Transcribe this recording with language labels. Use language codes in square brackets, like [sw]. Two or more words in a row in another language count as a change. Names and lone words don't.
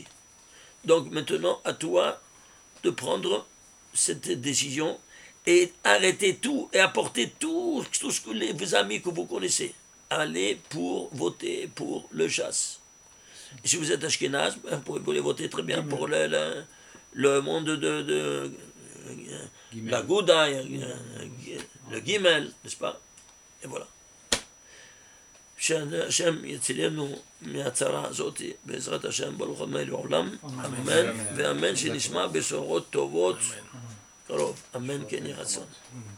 [fr] Donc maintenant, à toi de prendre cette décision et arrêter tout et apporter tout ce que les amis que vous connaissez. allez pour voter pour le Shas. Et si vous êtes Ashkenaz, vous pouvez voter très bien pour le monde de la Gouda, le Gimel, n'est-ce pas? Et voilà. [he] שהשם יצילנו מהצרה הזאת, בעזרת השם, ברוך ה' לעולם, אמן, ואמן שנשמע בשורות טובות קרוב, אמן כן יהי רצון.